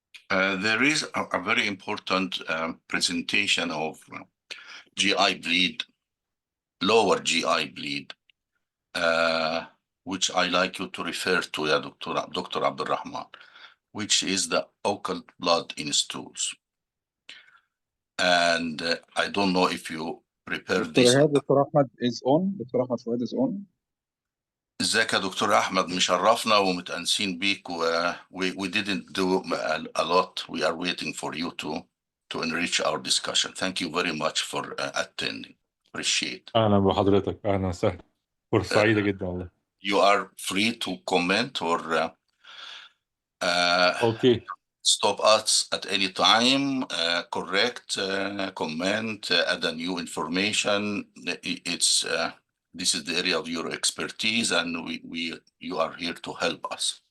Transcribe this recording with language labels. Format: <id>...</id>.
<en>There is a very important presentation of GI bleed, lower GI bleed, which I like you to refer to, Dr. Abdelrahman, which is the occult blood in stools. And I don't know if you prepared this. Dr. Ahmed is on. Dr. Ahmed Fouad is on.</en> <ar>ازيك يا دكتور احمد، مشرفنا ومتأنسين بيك</ar> <en>we didn't do a lot. We are waiting for you to enrich our discussion. Thank you very much for attending. Appreciate.</en> <ar>أهلا بحضرتك، أهلا وسهلا، فرصة Uh, سعيدة جدا والله.</ar> <en>you are free to comment or okay. stop us at any time, correct, comment, add a new information. It's this is the area of your expertise, and you are here to help us.</en>